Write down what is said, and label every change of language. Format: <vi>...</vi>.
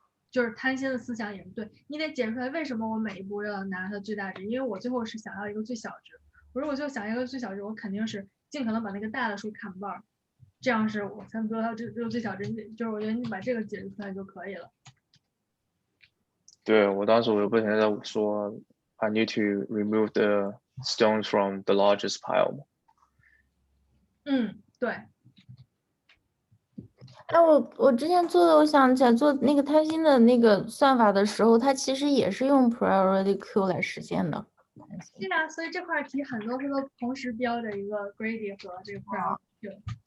<zh>就是贪心的思想也是对，你得解释出来为什么我每一步要拿它最大值，因为我最后是想要一个最小值。我如果就想要一个最小值，我肯定是尽可能把那个大的数砍半，这样是我才能得到这个最小值。就是我觉得你把这个解释出来就可以了。对，我当时我就不停在说</zh> <en>I need to remove the stones from the largest pile。</en> <zh>对。哎，我之前做的，我想起来做那个贪心的那个算法的时候，它其实也是用 priority queue 来实现的。对啊，所以这块题很多它都同时标着一个 greedy 和这个 priority queue。</zh>